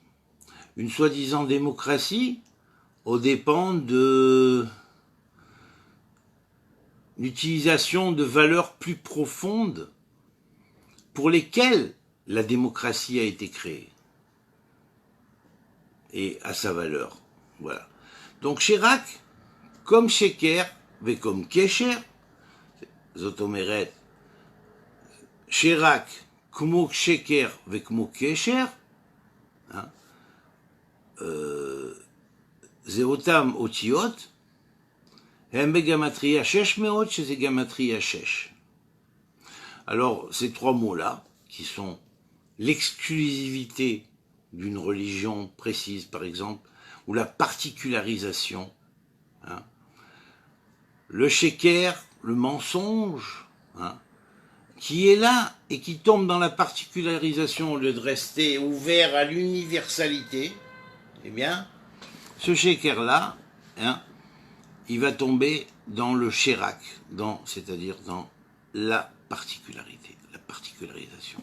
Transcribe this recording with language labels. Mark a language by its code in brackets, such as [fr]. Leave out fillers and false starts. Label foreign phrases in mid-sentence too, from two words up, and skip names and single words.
[fr] Une soi-disant démocratie, aux dépens de l'utilisation de valeurs plus profondes pour lesquelles la démocratie a été créée et à sa valeur. Voilà. Donc Shirak, comme Sheker, et comme Kesher, [he] זאת אומרת, Shirak, כמו Sheker וכמו קשר, זה אותם אותיות, הם בגמטריה 600, שזה גמטריה 6. [fr] Alors, ces trois mots-là, qui sont l'exclusivité d'une religion précise, par exemple, ou la particularisation, hein, le sheker, le mensonge, hein, qui est là et qui tombe dans la particularisation au lieu de rester ouvert à l'universalité, eh bien, ce sheker-là, hein, il va tomber dans le shirak, c'est-à-dire dans la particularité, la particularisation.